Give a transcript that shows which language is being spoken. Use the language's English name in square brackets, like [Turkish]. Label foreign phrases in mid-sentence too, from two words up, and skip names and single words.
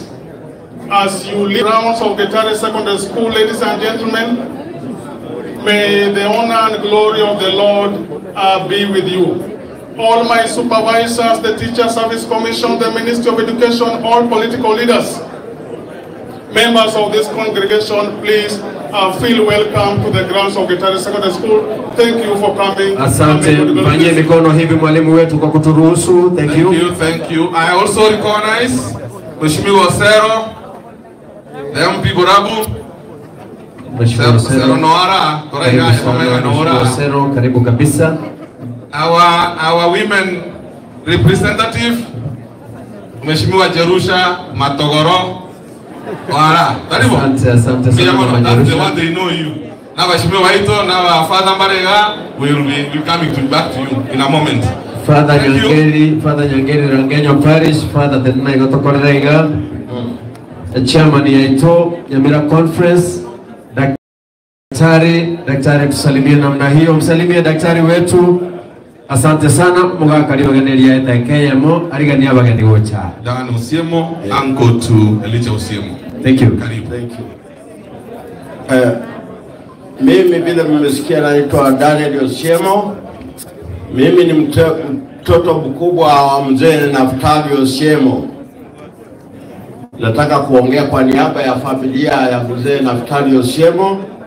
[English] As you leave the grounds of Getari Secondary School, ladies and gentlemen, may the honor and glory of the Lord be with you. All my supervisors, the Teacher Service Commission, the Ministry of Education, all political leaders, members of this congregation, please feel welcome to the grounds of Getari Secondary School. Thank you for coming. [Swahili] Asante, fanyie mikono hivi mwalimu wetu kwa kuturuhusu. [English] Thank you. Thank you. I also recognize Mheshimiwa Osero, the MP Borabu. Mheshimiwa Osero Noara, [Swahili] Osero, karibu kabisa. [English] Our women representative, Mheshimiwa Jerusha Matogoro. [Swahili] Asante sana [English] That's the one they know you. Now Mheshimiwa Waito, now our Father Marega will be coming back to you in a moment. Father Nyangeri Rangenyo Parish, Father Tenai Gotokorega, the chairman yaito Nyamira Conference, [Swahili] Daktari tusalimie namna hiyo, msalimie daktari wetu. Asante sana, Mungu karibu [Gusii] ganelia etakeyemo, arigania bagani gocha. [English] Dan Osiemo, uncle to Elijah Osiemo. Thank you. Karibu. Thank you. [Swahili] Mimi vile mmesikia naitwa Daniel Osiemo. Mimi ni mtoto mkubwa wa mzee Naftali Osiemo. Nataka kuongea kwa niaba ya familia ya mzee Naftali Osiemo.